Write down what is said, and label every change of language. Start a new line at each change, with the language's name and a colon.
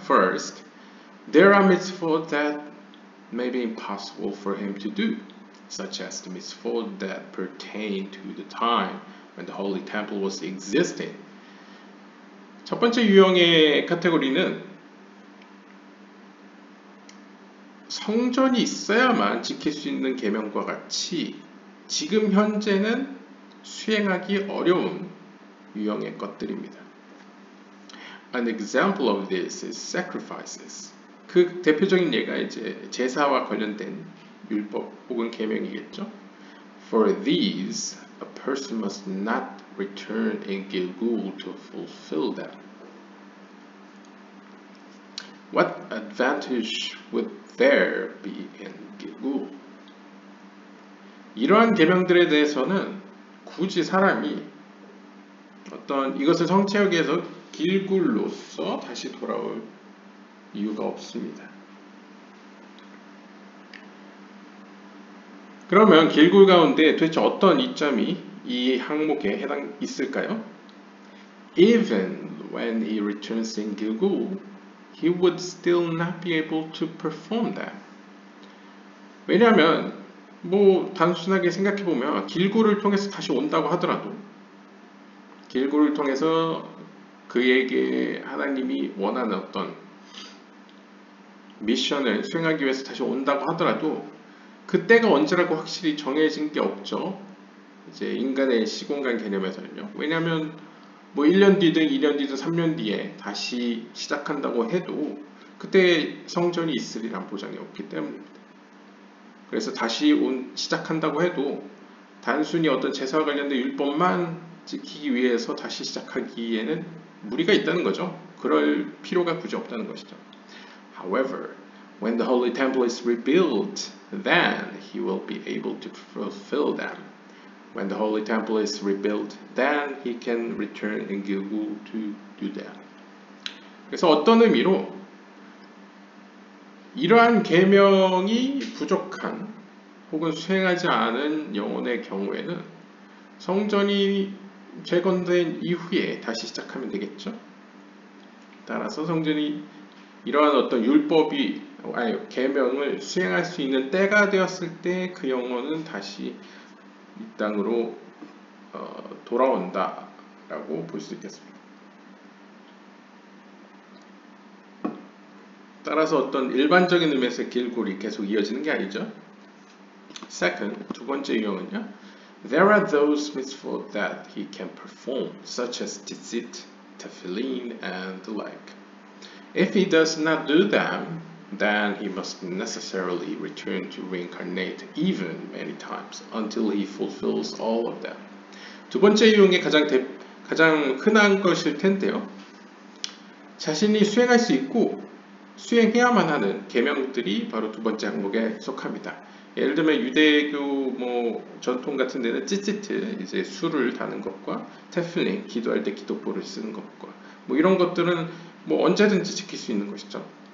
English: First, there are mitzvot that may be impossible for him to do, such as the mitzvot that pertain to the time when the Holy Temple was existing.
Korean: 첫 번째 유형의 카테고리는 성전이 있어야만 지킬 수 있는 계명과 같이 지금 현재는 수행하기 어려운 유형의 것들입니다.
English: An example of this is sacrifices.
Korean: 그 대표적인 예가 이제 제사와 관련된 율법 혹은 계명이겠죠.
English: For these, a person must not return in Gilgul to fulfill them. What advantage would there be in Gilgul?
Korean: 이러한 계명들에 대해서는 굳이 사람이 어떤 이것을 성취하기 위해서 길굴로서 다시 돌아올 이유가 없습니다. 그러면 길굴 가운데 도대체 어떤 이점이 이 항목에 해당 있을까요?
English: Even when he returns in Gilgul, he would still not be able to perform that.
Korean: 왜냐하면 뭐 단순하게 생각해보면 길고를 통해서 다시 온다고 하더라도 길고를 통해서 그에게 하나님이 원하는 어떤 미션을 수행하기 위해서 다시 온다고 하더라도 그때가 언제라고 확실히 정해진 게 없죠. 이제 인간의 시공간 개념에서는요. 왜냐하면 뭐 1년 뒤든 2년 뒤든 3년 뒤에 다시 시작한다고 해도 그때 성전이 있으리란 보장이 없기 때문입니다. 그래서 다시 시작한다고 해도 단순히 어떤 제사와 관련된 율법만 지키기 위해서 다시 시작하기에는 무리가 있다는 거죠. 그럴 필요가 굳이 없다는 것이죠.
English: However, when the Holy Temple is rebuilt, then he will be able to fulfill them. When the Holy Temple is rebuilt, then he can return in Gilgul to do that.
Korean: 그래서 어떤 의미로 이러한 계명이 부족한 혹은 수행하지 않은 영혼의 경우에는 성전이 재건된 이후에 다시 시작하면 되겠죠. 따라서 성전이 이러한 어떤 계명을 수행할 수 있는 때가 되었을 때 그 영혼은 다시 이 땅으로 돌아온다라고 볼 수 있겠습니다. 따라서 어떤 일반적인 의미에서 길골이 계속 이어지는 게 아니죠.
English: Second,
Korean: 두 번째 유형은요.
English: There are those mitzvot that he can perform, such as tzitzit, tefillin, and the like. If he does not do them, then he must necessarily return to reincarnate even many times until he fulfills all of them.
Korean: 두 번째 유형이 가장 흔한 것일 텐데요. 자신이 수행할 수 있고 수행해야만 하는 계명들이 바로 두 번째 항목에 속합니다. 예를 들면 유대교 전통 같은 데는 찌찌트, 이제 술을 다는 것과 테플린, 기도할 때 기도포를 쓰는 것과 이런 것들은 언제든지 지킬 수 있는 것이죠.